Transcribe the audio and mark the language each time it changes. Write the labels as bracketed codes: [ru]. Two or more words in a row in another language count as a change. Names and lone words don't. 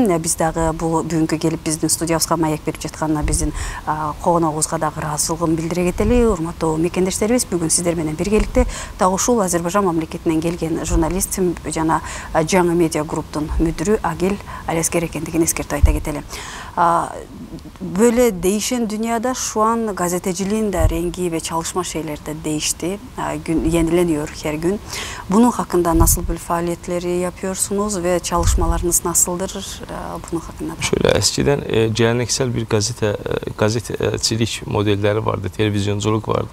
[ky] Биз дагы бул бүгүнкү келип биздин студиябызга маек берип жатканына биздин коногубузга дагы ыраазычылыгын билдире кетели. Урматтуу мекендештерибиз, бүгүн сиздер менен биргеликте дагы ушул Азербайжан мамлекетинен келген журналист жана жаңы медиа групптун мүдүрү Агил Алескер экендигин эскертип айта кетели. [tr] Böyle değişen dünyada şu an gazeteciliğin de rengi ve çalışma şeyleri de değişti. Yenileniyor her gün. Bunun hakkında nasıl bir faaliyetleri yapıyorsunuz ve çalışmalarınız nasıldır? Bunun hakkında da. Şöyle eskiden geleneksel bir gazetecilik modelleri vardı, televizyonculuk vardı.